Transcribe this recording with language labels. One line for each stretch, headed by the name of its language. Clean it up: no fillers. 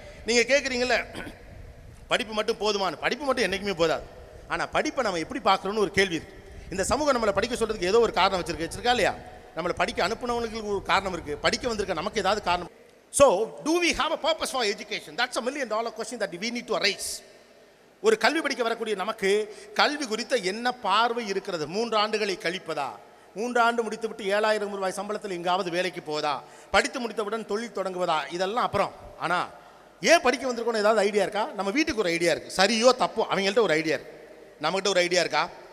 Tamil: நீங்கள் கேட்குறீங்கள படிப்பு மட்டும் போதுமானு. படிப்பு மட்டும் என்றைக்குமே போதாது. ஆனால் படிப்பை நம்ம எப்படி பார்க்குறோன்னு ஒரு கேள்வி இருக்குது. இந்த சமூகம் நம்மளை படிக்க சொல்கிறதுக்கு ஏதோ ஒரு காரணம் வச்சிருக்கா இல்லையா? நம்மளை படிக்க அனுப்புனவனுக்கு ஒரு காரணம் இருக்குது, படிக்க வந்திருக்க நமக்கு ஏதாவது காரணம்.
English: So do we have a purpose for education? That's a $1 million question that we need to arise.
Tamil: ஒரு கல்வி படிக்க வரக்கூடிய நமக்கு கல்வி குறித்த என்ன பார்வை இருக்கிறது? 3 ஆண்டுகளை கழிப்பதா? 3 ஆண்டு முடித்துவிட்டு 7000 ரூபாய் சம்பளத்தில் எங்காவது வேலைக்கு போவதா? படித்து முடித்தவுடன் தொழில் தொடங்குவதா? இதெல்லாம் அப்புறம். ஆனால் ஏன் படிக்க வந்திருக்கோன்னு ஏதாவது ஐடியா இருக்கா? நம்ம வீட்டுக்கு ஒரு ஐடியா இருக்குது, சரியோ தப்போ அவங்கள்ட்ட ஒரு ஐடியா இருக்குது, நம்மகிட்ட ஒரு ஐடியா இருக்கா?